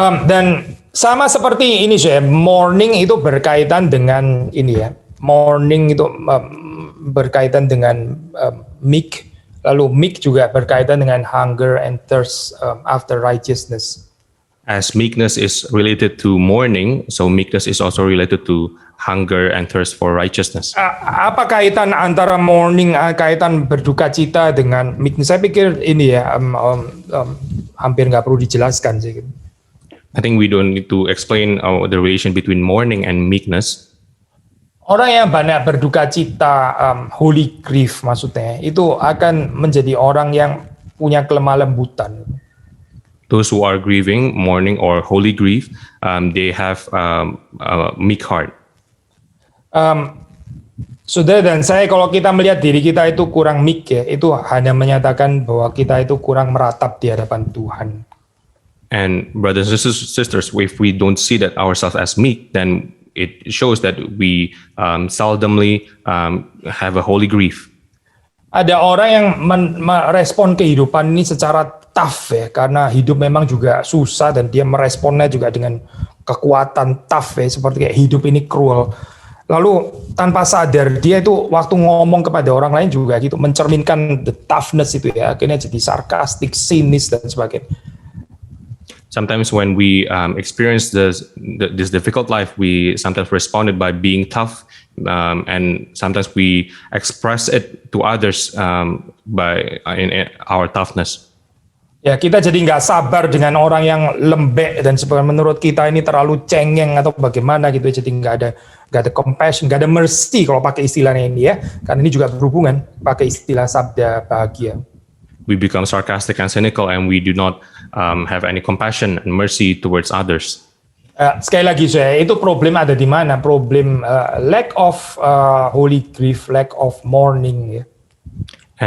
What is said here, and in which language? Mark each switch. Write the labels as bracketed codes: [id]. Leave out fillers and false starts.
[id] Dan sama seperti ini sih, mourning itu berkaitan dengan ini ya, mourning itu berkaitan dengan meek, lalu meek juga berkaitan dengan [en] hunger and thirst after righteousness. As meekness is related to mourning, so meekness is also related to hunger and thirst for righteousness. [id] Apa kaitan antara mourning, kaitan berduka cita dengan meekness? Saya pikir ini ya, hampir nggak perlu dijelaskan sih. [en] I think we don't need to explain the relation between mourning and meekness. [id] Orang yang banyak berduka cita, holy grief maksudnya, itu akan menjadi orang yang punya kelemah lembutan. [en] Those who are grieving, mourning, or holy grief, they have a meek heart. [id] Saudara dan saya, kalau kita melihat diri kita itu kurang meek ya, itu hanya menyatakan bahwa kita itu kurang meratap di hadapan Tuhan. [en] And brothers and sisters, if we don't see that ourselves as meek, then it shows that we seldomly have a holy grief. [id] Ada orang yang merespon kehidupan ini secara tough ya, karena hidup memang juga susah dan dia meresponnya juga dengan kekuatan tough ya, seperti kayak hidup ini cruel. Lalu tanpa sadar dia itu waktu ngomong kepada orang lain juga gitu, mencerminkan the toughness itu ya, akhirnya jadi sarkastik, sinis dan sebagainya. [en] Sometimes when we experience this difficult life, we sometimes responded by being tough, and sometimes we express it to others by in our toughness. [id] Ya, kita jadi nggak sabar dengan orang yang lembek dan sebagainya. Menurut kita ini terlalu cengeng atau bagaimana gitu, jadi nggak ada compassion, nggak ada mercy kalau pakai istilahnya ini ya. Karena ini juga berhubungan pakai istilah sabda bahagia. [en] We become sarcastic and cynical, and we do not have any compassion and mercy towards others. [id] Sekali lagi saya, itu problem ada di mana? [en] Problem lack of holy grief, lack of mourning. Ya.